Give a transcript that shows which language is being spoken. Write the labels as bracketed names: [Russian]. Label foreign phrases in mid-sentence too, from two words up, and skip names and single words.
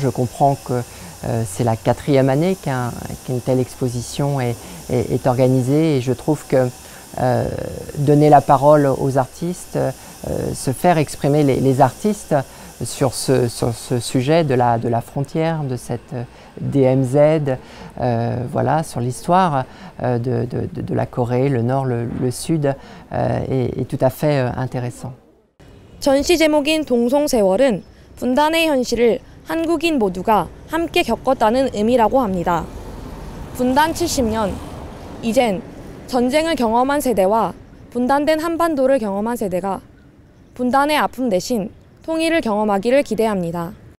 [French] Je comprends que c'est la 4e année qu'une telle exposition est organisée et je trouve que donner la parole aux artistes, se faire exprimer les artistes sur ce sujet de la frontière, de cette DMZ, voilà, sur l'histoire de la Corée, le Nord, le Sud, est tout à fait intéressant. [Korean] 전시 제목인 동송세월은 분단의 현실을 한국인 모두가 함께 겪었다는 의미라고 합니다. 분단 70년, 이젠 전쟁을 경험한 세대와 분단된 한반도를 경험한 세대가 분단의 아픔 대신 통일을 경험하기를 기대합니다.